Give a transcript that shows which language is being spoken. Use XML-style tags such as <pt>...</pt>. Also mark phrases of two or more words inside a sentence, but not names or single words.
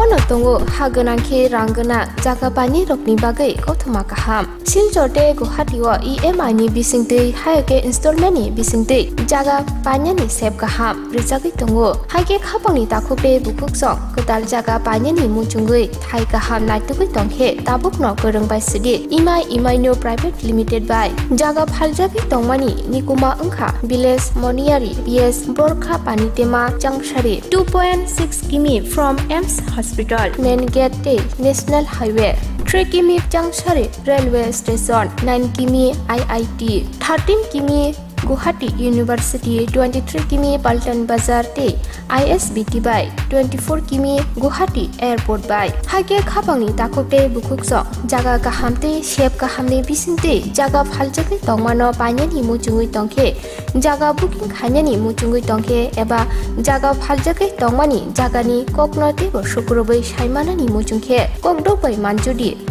<trp>tongo haganangke ranggana jaga bani rokni bagai kothoma kaham Silchorte Guwahati o EMI ni bisingtei haike installment ni bisingtei jaga bani ni sep kaham rijagi tongo haike khapangni takhope bukuksong kodal jaga bani ni muchungui thai kaham naitugui tongkhe tabukno korongbai sidi imai no</trp> <en>private limited</en> <trp>by jaga phaljagi tongmani nikuma ongkha village moniari</trp> <en>PS Borkha Panitema Changshari 2.6 km from AIMS Hospital main gate te National Highway 3 km Changshari</en> <trp>Railway Station 9 km IIT 13 km Guwahati University 23 km Paltan Bazar te ISBT by 24 km Guwahati Airport by hage khapangni takopte bukukso jaga kahamte shep kahamni bisinte jaga phaljagi tongmano panyani muchungui tongkhe jaga booking khanyani muchungui tongkhe eba jaga phaljagi tongmani jagani koknote bo sukrobai saimanani muchungkhe kokdobai manjudi</trp>